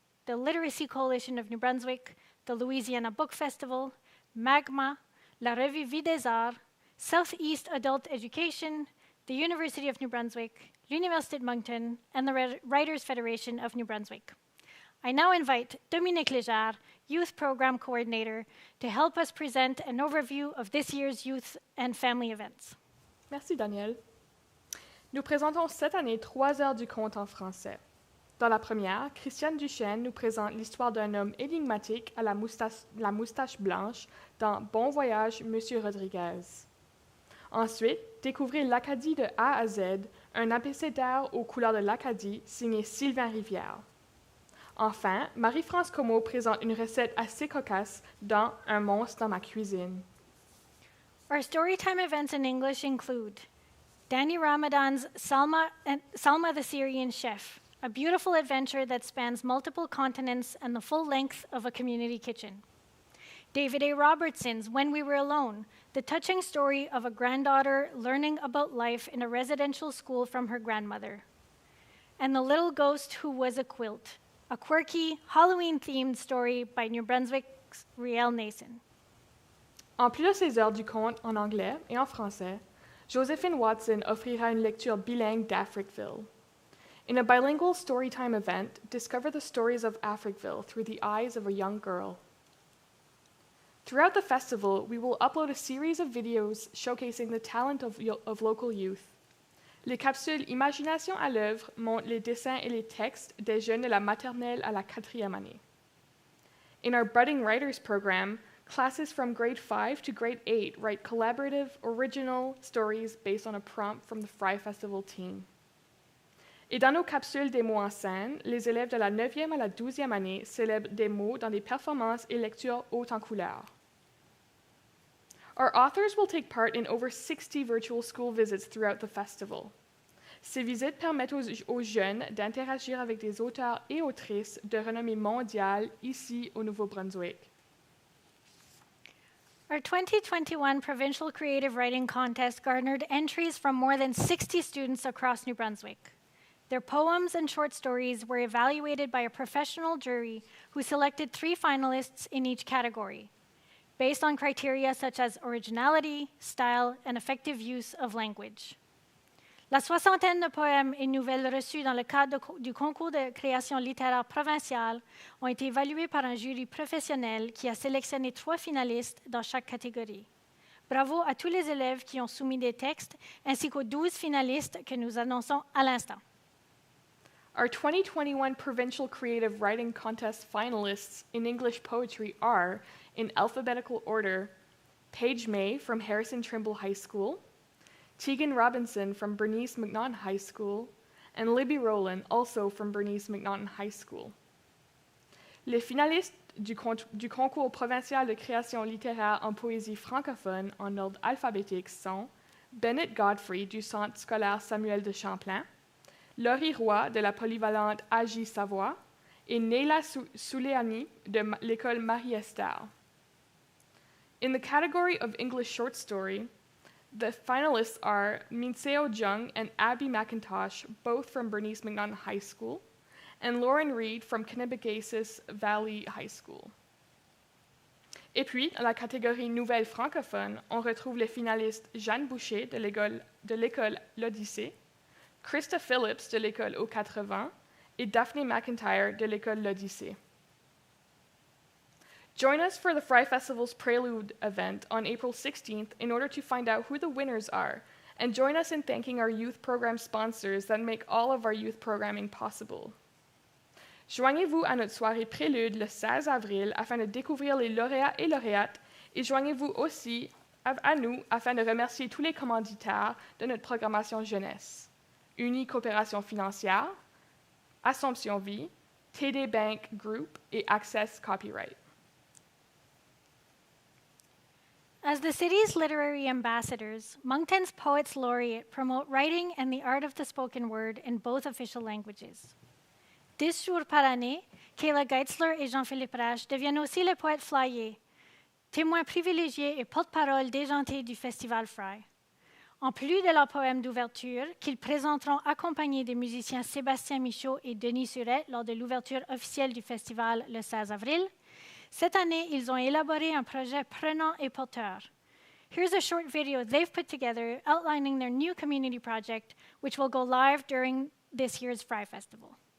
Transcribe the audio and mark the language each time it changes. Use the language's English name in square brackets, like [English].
[English] the Literacy Coalition of New Brunswick, the Louisiana Book Festival, Magma, la Revue Vie des Arts, Southeast Adult Education, the University of New Brunswick, l'Université de Moncton, and the Writers' Federation of New Brunswick. I now invite Dominique Léger, Youth Program Coordinator, to help us present an overview of this year's youth and family events. [French] Merci, Daniel. Nous présentons cette année 3 heures du conte en français. Dans la première, Christiane Duchesne nous présente l'histoire d'un homme énigmatique à la moustache blanche dans Bon voyage, Monsieur Rodriguez. Ensuite, découvrez l'Acadie de A à Z, un abécédaire aux couleurs de l'Acadie signé Sylvain Rivière. Enfin, Marie-France Comeau présente une recette assez cocasse dans Un monstre dans ma cuisine. [English] Our storytime events in English include Danny Ramadan's Salma the Syrian Chef, a beautiful adventure that spans multiple continents and the full length of a community kitchen. David A. Robertson's When We Were Alone, the touching story of a granddaughter learning about life in a residential school from her grandmother. And The Little Ghost Who Was a Quilt, a quirky, Halloween-themed story by New Brunswick's Riel Nason. [French] En plus de ses heures du conte en anglais et en français, Josephine Watson offrira une lecture bilingue d'Africville. [English] In a bilingual storytime event, discover the stories of Africville through the eyes of a young girl. Throughout the festival, we will upload a series of videos showcasing the talent of local youth. [French] Les capsules Imagination à l'œuvre montrent les dessins et les textes des jeunes de la maternelle à la 4e année. [English] In our Budding Writers program, classes from grade 5 to grade 8 write collaborative, original stories based on a prompt from the Frye Festival team. [French] Et dans nos capsules des mots en scène, les élèves de la 9e à la 12e année célèbrent des mots dans des performances et lectures hautes en couleurs. [English] Our authors will take part in over 60 virtual school visits throughout the festival. [French] Ces visites permettent aux jeunes d'interagir avec des auteurs et autrices de renommée mondiale ici au Nouveau-Brunswick. [English] Our 2021 Provincial Creative Writing Contest garnered entries from more than 60 students across New Brunswick. Their poems and short stories were evaluated by a professional jury who selected 3 finalists in each category, based on criteria such as originality, style, and effective use of language. [French] La soixantaine de poèmes et nouvelles reçus dans le cadre du Concours de création littéraire Provincial ont été évalués par un jury professionnel qui a sélectionné 3 finalistes dans chaque catégorie. Bravo à tous les élèves qui ont soumis des textes, ainsi qu'aux 12 finalistes que nous annonçons à l'instant. [English] Our 2021 Provincial Creative Writing Contest finalists in English poetry are, in alphabetical order, Paige May from Harrison Trimble High School, Tegan Robinson from Bernice McNaughton High School, and Libby Rowland, also from Bernice McNaughton High School. [French] Les finalistes du Concours Provincial de création littéraire en poésie francophone en ordre alphabétique sont Bennett Godfrey du Centre scolaire Samuel de Champlain, Laurie Roy de la polyvalente AJ Savoie et Neila Souleani de l'école Marie-Esther. [English] In the category of English short story, the finalists are Minseo Jung and Abby McIntosh, both from Bernice McNaughton High School, and Lauren Reed from Kennebecasis Valley High School. [French] Et puis, dans la catégorie nouvelle francophone, on retrouve les finalistes Jeanne Boucher de l'école L'Odyssée, Krista Phillips de l'école Aux 80 et Daphne McIntyre de l'école L'Odyssée. [English] Join us for the Frye Festival's Prelude event on April 16th in order to find out who the winners are, and join us in thanking our youth program sponsors that make all of our youth programming possible. [French] Joignez-vous à notre soirée Prélude le 16 avril afin de découvrir les lauréats et lauréates, et joignez-vous aussi à nous afin de remercier tous les commanditaires de notre programmation jeunesse. Uni Coopération Financière, Assomption Vie, TD Bank Group et Access Copyright. [English] As the city's literary ambassadors, Moncton's Poets Laureate promote writing and the art of the spoken word in both official languages. [French] 10 jours par année, Kayla Geitzler et Jean-Philippe Rache deviennent aussi les Poet Flyés, témoins privilégiés et porte-parole déjantés du Festival Frye. En plus de leurs poèmes d'ouverture, qu'ils présenteront accompagnés des musiciens Sébastien Michaud et Denis Surette lors de l'ouverture officielle du festival le 16 avril, cette année, ils ont élaboré un projet prenant et porteur. [English] Here's a short video they've put together outlining their new community project, which will go live during this year's Frye Festival.